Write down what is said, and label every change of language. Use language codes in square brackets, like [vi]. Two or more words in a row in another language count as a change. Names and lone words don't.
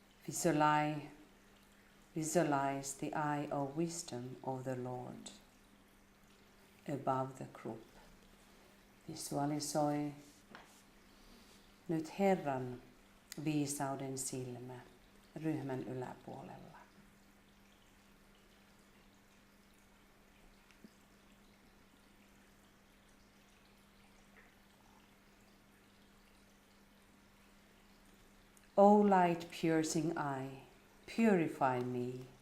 [en] Visualize the eye of wisdom of the Lord above the group. [fi] Visualisoi nyt Herran viisauden silmä ryhmän yläpuolella. [en] O light-piercing eye, purify me.